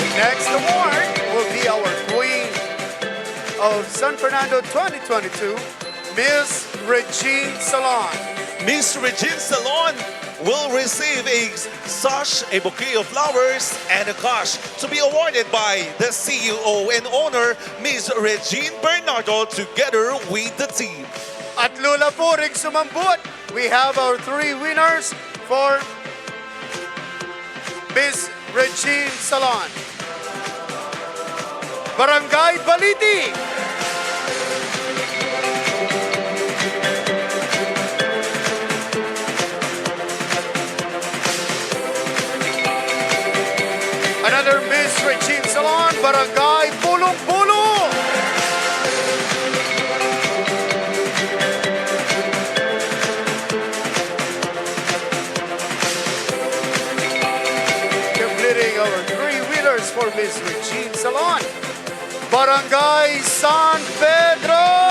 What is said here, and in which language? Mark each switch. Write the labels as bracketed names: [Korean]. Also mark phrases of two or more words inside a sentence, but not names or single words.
[English] Next award will be our Queen of San Fernando 2022, Miss Regine Salon. Miss Regine Salon will receive a sash, a bouquet of flowers, and a cash to be awarded by the CEO and owner, Miss Regine Bernardo, together with the team. [Pampanga] At Lula po ring sumambut, [English] we have our 3 winners for Miss Regine Salon. Barangay Baliti. Another Miss Regine Salon, Barangay Pulong-Pulo. Completing our 3 winners for Miss Regine Salon, Barangay San Pedro.